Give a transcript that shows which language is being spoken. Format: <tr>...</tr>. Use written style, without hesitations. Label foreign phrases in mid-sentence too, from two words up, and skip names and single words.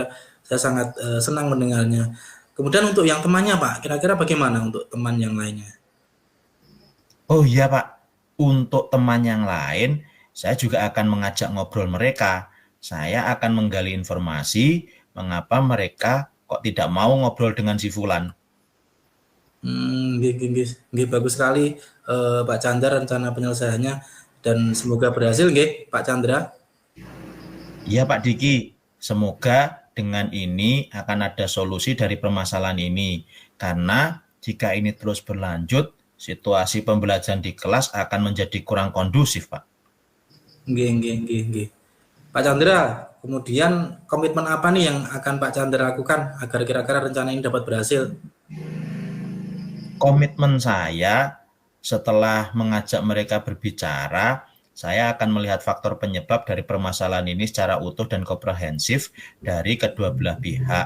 <id>Saya sangat senang mendengarnya. Kemudian untuk yang temannya Pak, kira-kira bagaimana untuk teman yang lainnya? Oh iya, Pak. Untuk teman yang lain, saya juga akan mengajak ngobrol mereka. Saya akan menggali informasi mengapa mereka kok tidak mau ngobrol dengan si Fulan.</id> <jv>Nggih, nggih, nggih, nggih,</jv> <id>bagus sekali Pak Chandra rencana penyelesaiannya dan semoga berhasil nggih Pak Chandra. Iya Pak Diki, semoga dengan ini akan ada solusi dari permasalahan ini. Karena jika ini terus berlanjut, situasi pembelajaran di kelas akan menjadi kurang kondusif, Pak.</id> <jv>Nggih, nggih, nggih, nggih.</jv> <id>Pak Chandra, kemudian komitmen apa nih yang akan Pak Chandra lakukan agar kira-kira rencana ini dapat berhasil? Komitmen saya setelah mengajak mereka berbicara, saya akan melihat faktor penyebab dari permasalahan ini secara utuh dan komprehensif dari kedua belah pihak.</id>